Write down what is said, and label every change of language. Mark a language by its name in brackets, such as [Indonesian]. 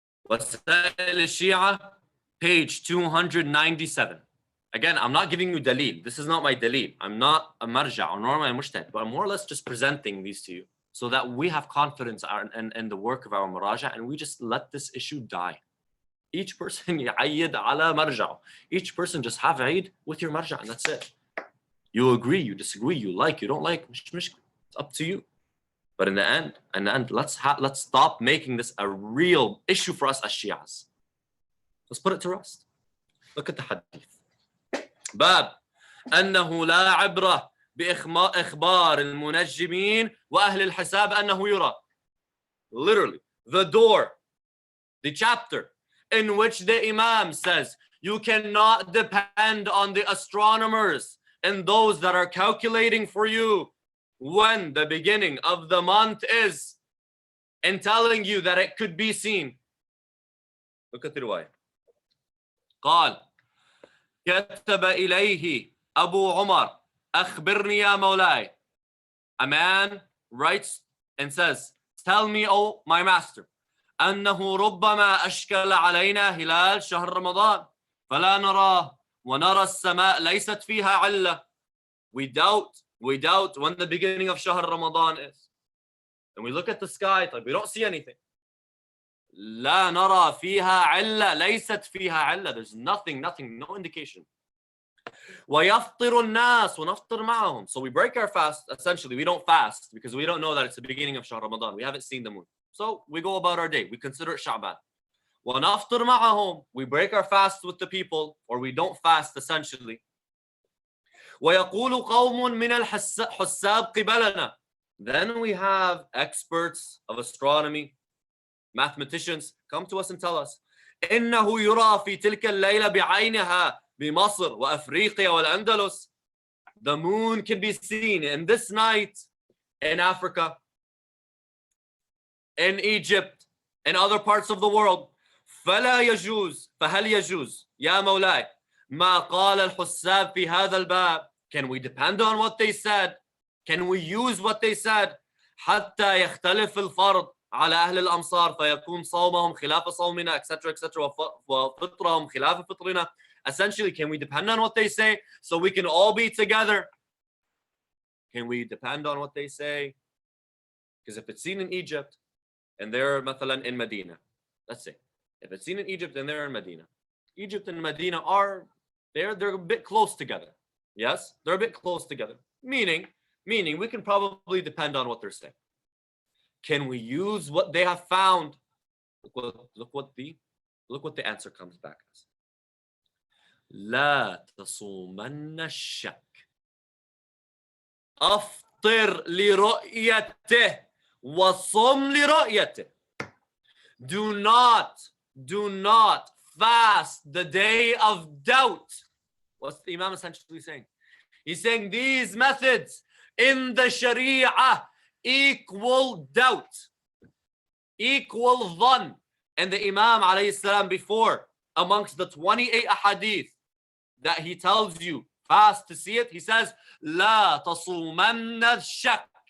[English] Wasail al-Shia, page 297. Again, I'm not giving you dalil. This is not my dalil. I'm not a marja, nor am I mushtahid, but I'm more or less just presenting these to you so that we have confidence in the work of our muraja, and we just let this issue die. Each person [Arabic] يعيد على مرجعه. [English] Each person just have Eid with your marja, and that's it. You agree, you disagree, you like, you don't like, it's up to you. But in the end, let's stop making this a real issue for us as Shias. Let's put it to rest. Look at the hadith. [Arabic] باب أنه لا عبرة بإخبار المنجمين وأهل الحساب أنه يرى. [English] Literally, the door, the chapter in which the Imam says you cannot depend on the astronomers and those that are calculating for you when the beginning of the month is and telling you that it could be seen. Look at the riwayah. [Arabic] قال كتب إليه أبو عمر أخبرني يا مولاي. [English] A man writes and says, tell me, oh my master, [Arabic] أنه ربما أشكل علينا هلال شهر رمضان فلا نراه ونرى السماء ليست فيها علة. [English] We doubt when the beginning of Shahr Ramadan is. And we look at the sky, like we don't see anything. [Arabic] لا نرى فيها علة ليست فيها علة. [English] There's nothing, no indication. [Arabic] ويفطر الناس ونفطر معهم. [English] So we break our fast, essentially we don't fast because we don't know that it's the beginning of Shahr Ramadan. We haven't seen the moon. So we go about our day. We consider it Sha'ban. [Arabic] وَنَفْطِرْ مَعَهُمْ. [English] We break our fast with the people, or we don't fast essentially. [Arabic] وَيَقُولُ قَوْمٌ مِنَ الْحُسَّابِ قِبَلَنَا. [English] Then we have experts of astronomy, mathematicians, come to us and tell us [Arabic] إِنَّهُ يُرَى فِي تِلْكَ اللَّيْلَ بِعَيْنِهَا بِمَصْرِ وَأَفْرِيقِيَا وَالْأَنْدَلُسِ. [English] The moon can be seen in this night in Africa, in Egypt, in other parts of the world. [Arabic] فلا يجوز فهل يجوز يا مولاي ما قال الحساب في هذا الباب. [English] Can we depend on what they said? Can we use what they said? [Arabic] حتى يختلف الفرض على أهل الأمصار فيكون صومهم خلاف صومنا, etc., etc., وفطرهم خلاف فطرنا. [English] Essentially, can we depend on what they say so we can all be together? Can we depend on what they say? Because if it's seen in Egypt and they're مثلا in Medina, let's say, if it's seen in Egypt and they're in Medina, Egypt and Medina are they're a bit close together. Yes, they're a bit close together. Meaning we can probably depend on what they're saying. Can we use what they have found? Look what the answer comes back as. [Arabic] لا تصومن الشك. أفطر لرؤيته وصم لرؤيته. Do [English] do not fast the day of doubt. What's the Imam essentially saying? He's saying these methods in the Sharia equal doubt, equal dhan. And the Imam alayhi salam before, amongst the 28 ahadith that he tells you fast to see it, he says, [Arabic] La tasumanna shak.